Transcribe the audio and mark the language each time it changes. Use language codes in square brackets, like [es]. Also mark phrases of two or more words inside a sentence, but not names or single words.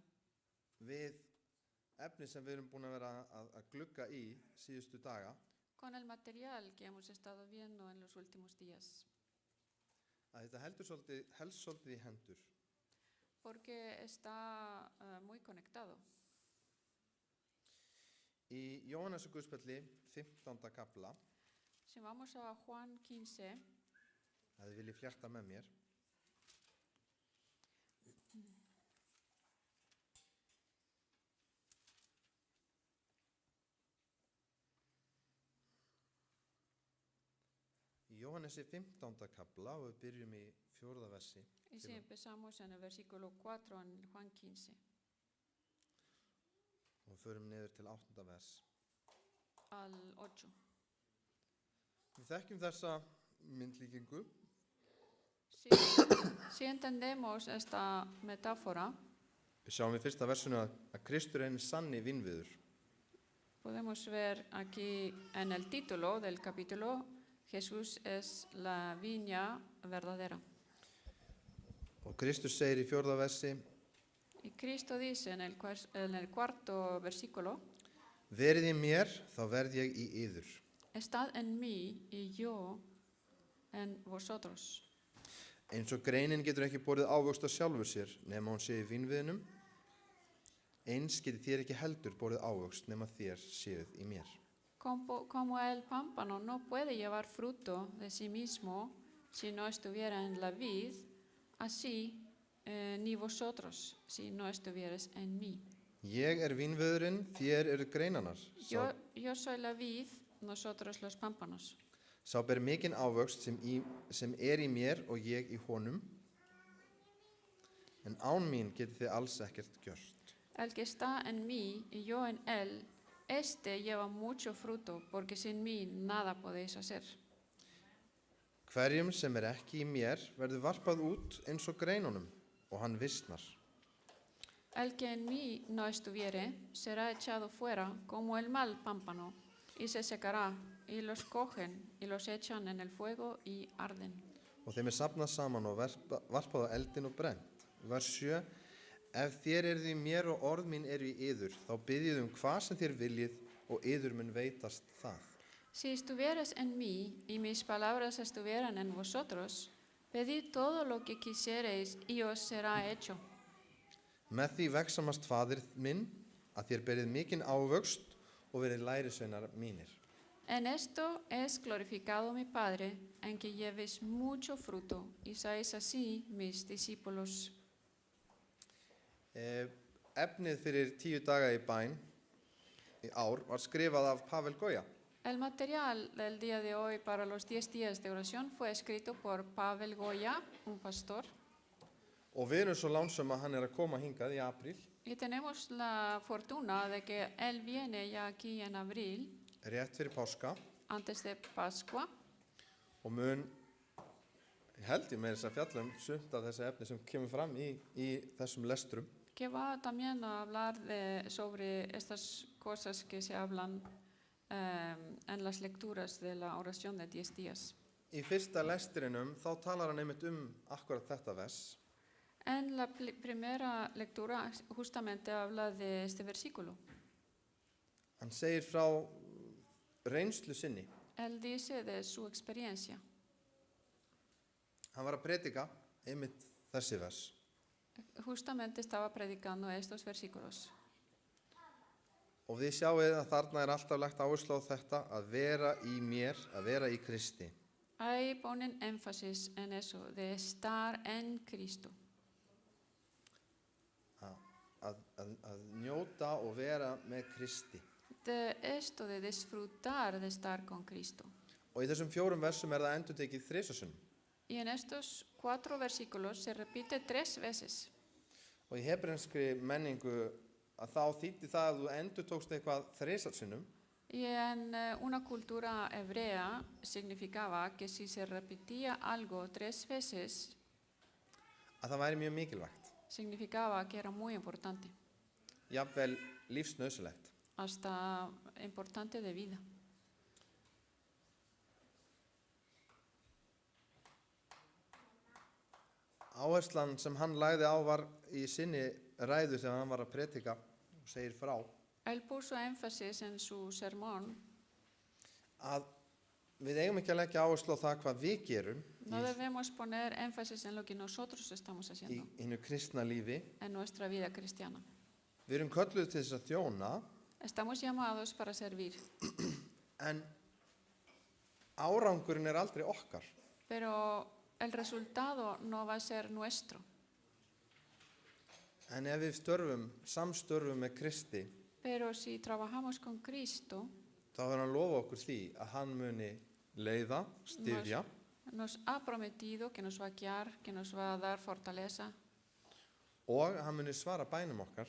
[is] við efni sem við erum búin að vera að glugga í síðustu daga? [es] con el material que hemos estado viendo en los últimos días? [is] Að þetta helst svolítið í hendur. [es] Porque está muy conectado. [is] Í Jóhannesar Guðspjalli 15. kafla, [es] Si vamos a Juan 15, [is] að þið viljið flétta með mér, í Jóhannesi 15. kafla og við byrjum í 4. versi [es] y si empezamos en el versículo 4 en Juan 15 [is] og við förum niður til 8. vers. [es] al 8. [is] Við þekkjum þessa myndlíkingu [es] Si entendemos esta metáfora, [is] Við sjáum í fyrsta versunu að Kristur er hinn sanni vínviður. [es] Podemos ver aquí en el título del capítulo, Jesús es la viña verdadera. [is] Og Kristus segir í 4. versi, [es] Y Cristo dice en el cuarto versículo, [is] verið í mér, þá verð ég í yður. [es] estad en mí y yo en vosotros. [is] Eins og greinin getur ekki borið ávöxt á sjálfur sér nema hún sé í vínviðnum, eins getið þér ekki heldur borið ávöxt nema þér séuð í mér. [es] Como el pámpano no puede llevar fruto de sí mismo si no estuviera en la vid, así ni vosotros si no estuvierais en mí. [is] Ég er vínviðurinn, þér eru greinarnar. [es] Yo soy la vid, nosotros los pámpanos. [is] Sá ber mikinn ávöxt sem er í mér og ég í honum, en án mín getið þið alls ekkert gjört. [es] El que está en mí y yo en él, este lleva mucho fruto, porque sin mí nada podéis hacer. [is] Hverjum sem er ekki í mér verður varpað út eins og greinunum og hann visnar. [es] El que en mí no estuviere, será echado fuera como el mal pámpano, y se secará, y los cogen, y los echan en el fuego, y arden. [is] Og þeim er safnað saman og varpað á eldin og brennt. Vers 7. Ef þér eruð í mér og orð mín eru í yður, þá biðjið hvað sem þér viljið og yður mun veitast það. [es] Si estuvieras en mí, y mis palabras estuvieran en vosotros, pedid todo lo que quisiereis, y os será hecho. [is] Með því vexamast faðir minn að þér berið mikinn ávöxt og verið lærisveinar mínir. [es] En esto es glorificado mi Padre, en que llevéis mucho fruto, y seáis así mis discípulos. [is] Efnið fyrir 10 daga í bæn í ár var skrifað af Pavel Goya. [es] El material del día de hoy para los 10 días de oración fue escrito por Pavel Goya, un pastor. [is] Og við erum svo lánsum að hann er að koma hingað í apríl. [es] Y tenemos la fortuna de que él viene ya aquí en abril, [is] Rétt fyrir páska. [es] antes de Pascua, [is] Og mun, held ég meira þess að fjalla sumt af þessi efni sem kemur fram í þessum lestrum. [es] que va también a hablar sobre estas cosas que se hablan en las lecturas de la oración de 10 días. [is] Í fyrsta lestrinum þá talar hann einmitt akkurat þetta vers. [es] En la primera lectura justamente habla de este versículo. [is] Hann segir frá reynslu sinni. [es] Él dice de su experiencia. [is] Hann var að predika einmitt þessi vers. [es] Justamente estaba predicando estos versículos. [is] Og þið sjáið að þarna er alltaf lagt áherslu á þetta að vera í mér, að vera í Kristi. [es] Ahí ponen énfasis en eso, de estar en Cristo. [is] Að njóta og vera með Kristi. [es] De esto de disfrutar de estar con Cristo. [is] Og í þessum 4 versum er það endurtekið 3 sinnum. [es] Y en estos 4 versículos se repite 3 veces. [is] Og í hebrenskri menningu að þá þýddi það að þú endurtókst eitthvað 3 sinnum. [es] Y en una cultura hebrea significaba que si se repetía algo 3 veces, [is] Að það væri mjög mikilvægt. [es] significaba que era muy importante, [is] Jafnvel lífsnauðsynlegt. [es] hasta importante de vida. [is] Áherslan sem hann lagði á var í sinni ræðu þegar hann var að predika og segir frá [es] Él puso énfasis en su sermón. [is] að við eigum ekki að leggja áherslu á það hvað við gerum [es] No debemos poner énfasis en lo que nosotros estamos [is] í [es] haciendo [is] hinu kristna lífi. [es] en nuestra vida cristiana. [is] Við erum kölluð til þess að þjóna, [es] Estamos llamados para servir, [is] en árangurinn er aldrei okkar. [es] pero el resultado no va a ser nuestro. [is] En ef við samstörfum með Kristi, [es] Pero si trabajamos con Cristo, [is] þá verður hann lofa okkur því að hann muni leiða, styðja [es] nos ha prometido que nos va a guiar, que nos va a dar fortaleza [is] og hann muni svara bænum okkar.